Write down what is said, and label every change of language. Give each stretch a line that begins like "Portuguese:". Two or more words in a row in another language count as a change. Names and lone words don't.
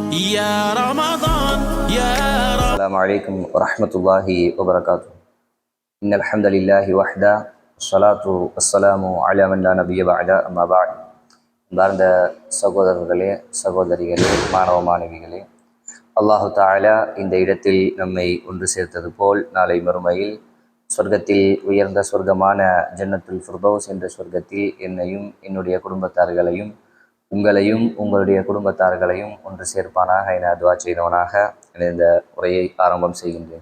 Arabic: يا رمضان يا السلام عليكم ورحمة الله وبركاته. إن الحمد لله وحده والصلاة والسلام على من لا نبي بعد أما بعد.
Tamil: அன்பார்ந்த சகோதரர்களே, சகோதரிகளே, மாணவ மாணவிகளே,
Arabic: الله تعالى
Tamil: இந்த இடத்தில் நம்மை ஒன்று சேர்த்தது போல் நாளை மறுமையில் சொர்க்கத்தில் உயர்ந்த சொர்க்கமான ஜன்னத்துல் ஃபிர்தௌஸ் என்ற சொர்க்கத்தில் என்னையும் என்னுடைய குடும்பத்தார்களையும் உங்களையும் உங்களுடைய குடும்பத்தார்களையும் ஒன்று சேர்ப்பானாக என துவா செய்தவனாக இந்த உரையை ஆரம்பம் செய்கின்றேன்.